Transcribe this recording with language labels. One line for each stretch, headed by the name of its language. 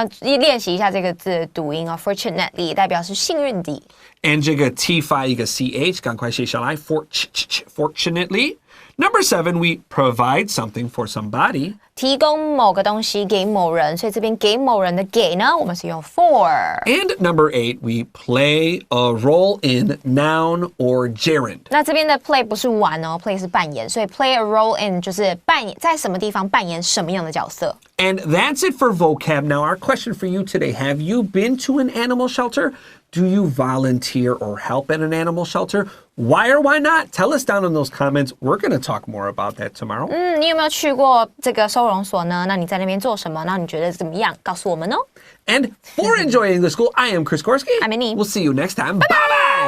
Chinese: 练习一下这个字的读音哦 ，fortunately 代表是幸运地。 And 这个 T5 一个 CH, 赶快写下来 fortunately.
English: Number 7, we provide something for somebody.
Chinese: 提供某个东西给某人，所以这边给某人的给呢，我们是用 for。
English: And number 8, we play a role in noun or gerund.
Chinese: 那这边的 play 不是玩哦 ，play 是扮演，所以 play a role in 就是扮演在什么地方扮演什么样的角色。
English: And that's it for vocab. Now, our question for you today, have you been to an animal shelter? Do you volunteer or help at an animal shelter? Why or why not? Tell us down in those comments. We're going to talk more about that tomorrow.
Chinese: 你有没有去过这个收容所呢？那你在那边做什么？那你觉得怎么样？告诉我们哦。
English: And for Enjoying the School, I am Chris Gorski. I'm Minnie. We'll see you next time. Bye-bye!